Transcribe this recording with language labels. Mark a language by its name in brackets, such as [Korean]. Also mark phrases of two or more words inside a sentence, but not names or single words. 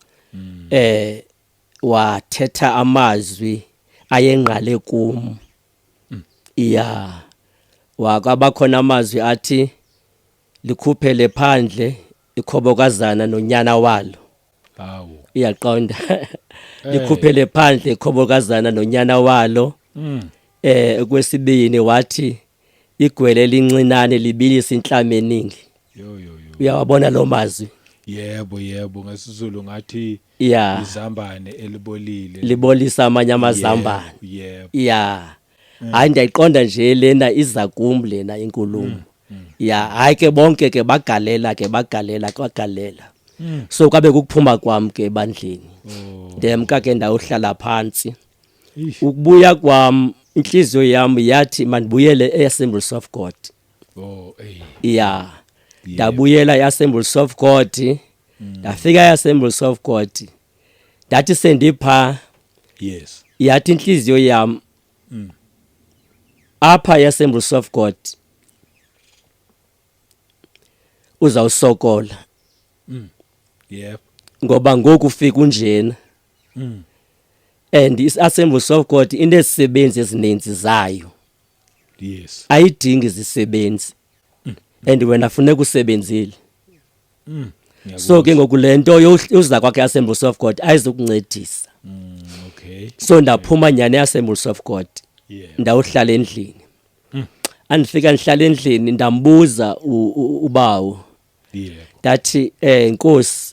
[Xhosa] wathetha amazwi ayengqale kum ya wakabakhona amazwi athi likhuphele phandle ikhobokazana nonyana walo iyaqonda likhuphele phandle ikhobokazana nonyana walo kwesibini wathi igwele elincinane libilisa inhlama eningi uyawabona lo mazwi [Zulu] yebo ngesizulu ngathi izambane elibolile libolisa amanye amazambane [Xhosa] hayi ndiyayiqonda nje lena iza kum lena inkulumo hayi ke bonke ke bagalela kwagalela so kwabe kukuphuma kwam ke ebandleni ndemka ke ndawuhlala phansi ukubuya kwam inhliziyo yam yathi mandibuyele eAssemblies of God ndabuyela eAssemblies of God ndafika eAssemblies of God ndathi sendipha yathi inhliziyo yam apha eAssemblies of God uzawusokola ngoba ngoku ufika unjena and iAssemblies of God inezisebenzi ezininzi zayo ayidingi izisebenzi and wena funeka usebenzile so ke ngoku lento uza kwakhe eAssemblies of God ayizukuncedisa so ndaphuma nyane eAssemblies of God ndawuhlala endlini andifika ndihlala endlini ndambuza ubawo ndathi Nkosi